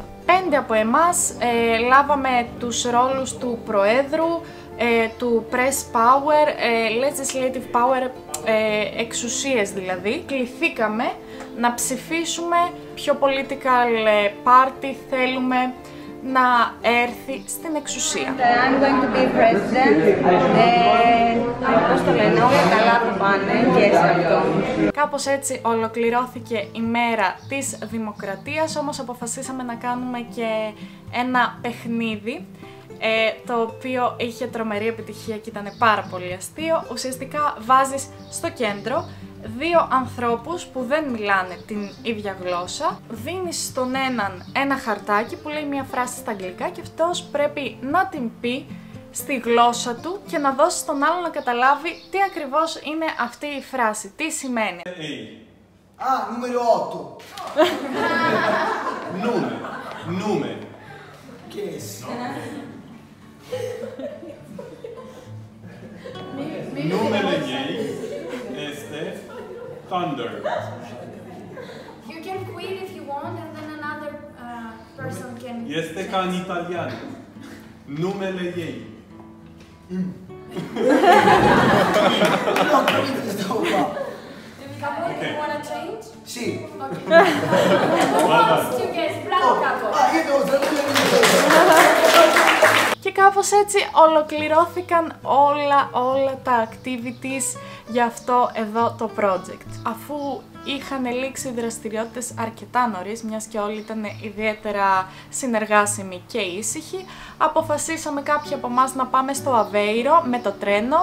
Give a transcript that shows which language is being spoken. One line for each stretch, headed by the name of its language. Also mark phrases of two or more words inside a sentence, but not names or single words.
Greek: 5 από εμάς λάβαμε τους ρόλους του Προέδρου, του
English: Press Power, Legislative Power,
Greek: εξουσίες δηλαδή. Κληθήκαμε να ψηφίσουμε ποιο
English: political party
Greek: θέλουμε να έρθει στην εξουσία.
English: I'm going to be president.
Greek: Πώς το λένε, όλα καλά θα πάνε και σε αυτό. Κάπως έτσι ολοκληρώθηκε η μέρα της Δημοκρατίας, όμως αποφασίσαμε να κάνουμε και ένα παιχνίδι, το οποίο είχε τρομερή επιτυχία και ήταν πάρα πολύ αστείο. Ουσιαστικά βάζεις στο κέντρο 2 ανθρώπους που δεν μιλάνε την ίδια γλώσσα, δίνεις στον έναν ένα χαρτάκι που λέει μια φράση στα αγγλικά και αυτός πρέπει να την πει στη γλώσσα του και να δώσει στον άλλο να καταλάβει τι ακριβώς είναι αυτή η φράση, τι σημαίνει.
Italian: Numero 8.
Romanian: Nume.
Italian: Che è?
Romanian: Nume legei este thunder.
English: You can quit if you want, and then another person can.
Romanian: Este ca în italian. Numele ei.
Italian: Non capito che stavo qua. Capo,
English: you wanna change?
Italian: Sì.
English: Okay. Who wants to guess?
Italian: Bravo, Capo. Io devo tradurre.
Greek: Και κάπως έτσι ολοκληρώθηκαν όλα τα activities για αυτό εδώ το project. Αφού είχαν λήξει οι δραστηριότητες αρκετά νωρίς, μιας και όλοι ήταν ιδιαίτερα συνεργάσιμοι και ήσυχοι, αποφασίσαμε κάποιοι από εμάς να πάμε στο Αβέιρο με το τρένο.